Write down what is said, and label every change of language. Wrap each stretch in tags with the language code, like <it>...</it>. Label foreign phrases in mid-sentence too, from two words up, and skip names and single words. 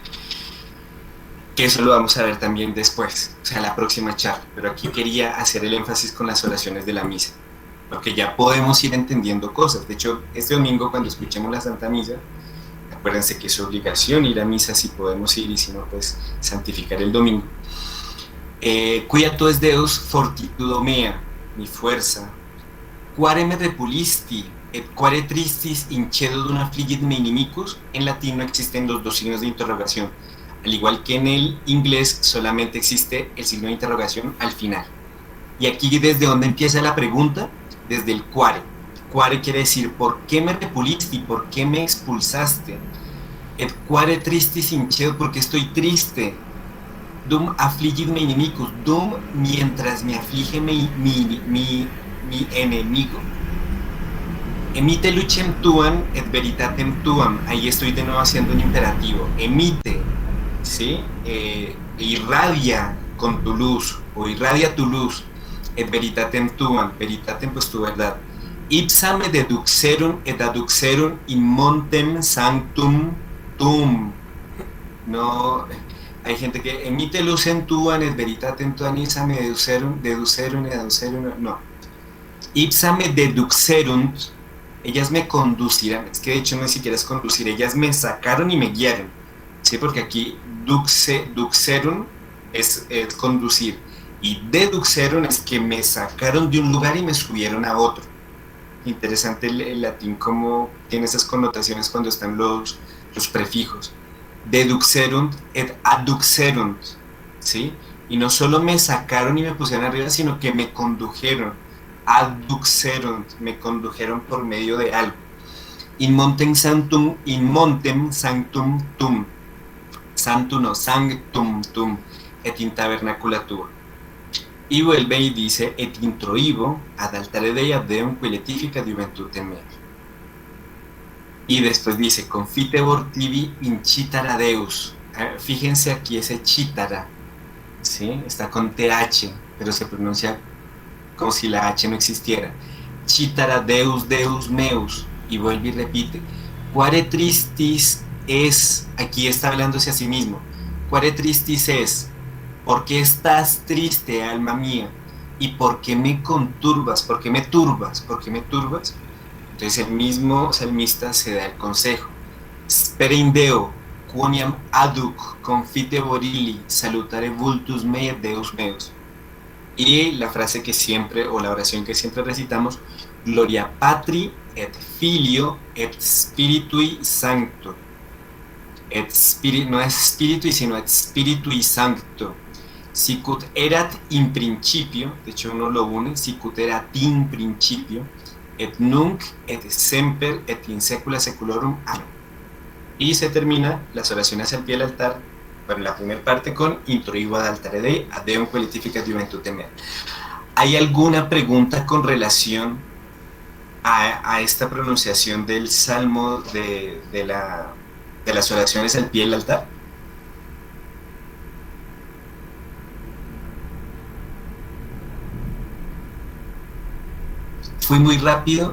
<es>Que eso lo vamos a ver también después, o sea, la próxima charla. Pero aquí quería hacer el énfasis con las oraciones de la misa, porque ya podemos ir entendiendo cosas. De hecho, este domingo cuando escuchemos la Santa Misa, acuérdense que es obligación ir a misa si podemos ir, y si no, pues santificar el domingo.</es> <la>Quia tu es Deus fortitudo mea,</la> <es>mi fuerza.</es> <la>Quare me repulisti, et quare tristis incedodum affligit me inimicus.</la> <es>En latín no existen los dos signos de interrogación. Al igual que en el inglés, solamente existe el signo de interrogación al final. Y aquí, ¿desde dónde empieza la pregunta? Desde el quare. Quare quiere decir, ¿por qué me repulisti? ¿Por qué me expulsaste?</es> <la>Et quare tristis incedo,</la> <es>porque estoy triste.</es> <la>Dum affligit me inimicus, dum,</la> <es>mientras me aflige mi enemigo.</es> <la>Emite lucem tuam et veritatem tuam.</la> <es>Ahí estoy de nuevo haciendo un imperativo. Emite, ¿sí? Irradia con tu luz, o irradia tu luz.</es> <la>Et veritatem tuam, veritatem</la> <es>pues tu verdad.</es> <la>Ipsa me deduxerum et adduxerum in montem sanctum tum.</la> <es>No, hay gente que</es> <la>emite lucem tuam et veritatem tuam, ipsa me deduxerum et adduxerum,</la> <es>no.</es> <la>Ipsa me deduxerum,</la> <es>ellas me conducirán, es que de hecho no es siquiera es conducir, ellas me sacaron y me guiaron, ¿sí? Porque aquí duxerum es conducir, y deduxerum es que me sacaron de un lugar y me subieron a otro. Interesante el latín cómo tiene esas connotaciones cuando están los prefijos.</es> <la>Deduxerum et adduxerum,</la> <es>¿sí? Y no solo me sacaron y me pusieron arriba, sino que me condujeron. Adduxerum, me condujeron por medio de algo.</es> <la>In montem sanctum tum. Sanctum no, sanctum tum, et in tabernacula tua.</la> <es>Y vuelve y dice,</es> <la>et introivo ad altare Dei ad Deum qui letifica juventutem mea.</la> <es>Y después dice,</es> <la>confitebor tibi incitara Deus.</la> <es>Fíjense aquí ese chitara, ¿sí? Está con TH, pero se pronuncia como si la H no existiera.</es> <la>Chitara Deus, Deus meus.</la> <es>Y vuelve y repite,</es> <la>quare tristis es,</la> <es>aquí está hablándose a sí mismo.</es> <la>Quare tristis es,</la> <es>¿por qué estás triste, alma mía? ¿Y por qué me conturbas? ¿Por qué me turbas? ¿Por qué me turbas? Entonces el mismo salmista se da el consejo.</es> <la>Spere in Deo, quoniam adduc confitebor illi, salutare vultus mei et Deus meus.</la> <es>Y la frase que siempre, o la oración que siempre recitamos,</es> <la>Gloria Patri et Filio et Spiritui Sancto.</la> <es>No es Spiritui, sino</es> <la>et Spiritui Sancto. Sicut erat in principio,</la> <es>de hecho uno lo une,</es> <la>sicut erat in principio, et nunc et semper et in saecula saeculorum.</la> <es>Amén. Y se termina las oraciones al pie del altar, bueno, la primera parte con</es> <la>introivo ad altare Dei ad Deum qui letificat juventutem mea.</la> <es>¿Hay alguna pregunta con relación a esta pronunciación del salmo de las oraciones al pie del altar? ¿Fui muy rápido?</es>